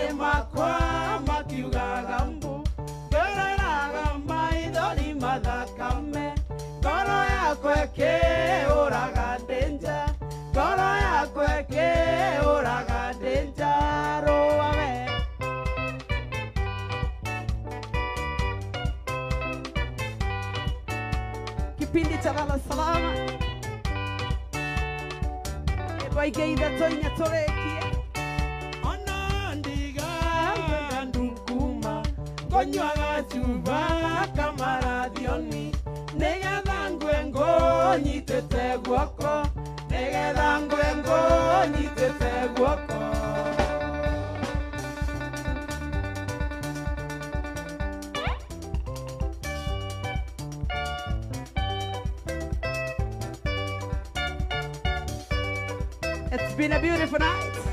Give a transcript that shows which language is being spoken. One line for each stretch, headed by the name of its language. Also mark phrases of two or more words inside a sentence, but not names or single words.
Kikuyu: makwa makiugaga mbu ngereraga maithori mathakame ngoro yakwa ĩkĩũraga ndĩnja ngoro yakwa ĩkĩũraga ndĩnja rũa we
Swahili: Kipindi cha lala salama.
Kikuyu: Waigeitha toinya torekie. Ona ndiga ndukuma ngonywaga cuba kamaradioni nĩgetha ngwengo nyitĩte guoko nĩgetha ngwengo nyitĩte guoko
English: It's been a beautiful night.